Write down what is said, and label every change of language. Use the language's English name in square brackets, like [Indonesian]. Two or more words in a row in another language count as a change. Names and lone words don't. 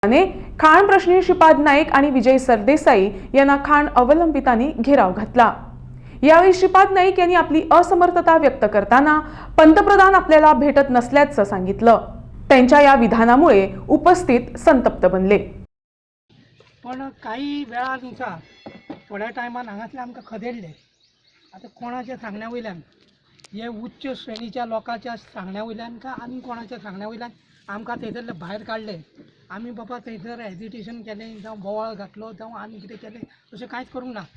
[Marathi] ने खाण प्रश्नी श्रीपाद नाईक आणि विजय सरदेसाई यांना खाण अवलंबितांनी घेराव घातला। यावेळी श्रीपाद नाईक यांनी आपली असमर्थता व्यक्त करताना पंतप्रधान आपल्याला भेटत नसल्याचं सांगितलं। त्यांच्या या विधानामुळे उपस्थित संतप्त बनले। [Konkani] पण काही वेळानुसार थोड्या टायमान हांगासले आमकां खदेडले। आता कोणाच्या सांगण्या वयल्यान हे उच्च श्रेणीच्या लोकांच्या सांगण्या वयल्यान का आनी कोणाच्या सांगण्या वयल्यान आमकां थंयसरले भायर काडले। आमी बाबा थंयसर हेजिटेशन केलें जावं बोवाळ घातलो जावं आनी कितें केलें तशें कांयच करूंक ना।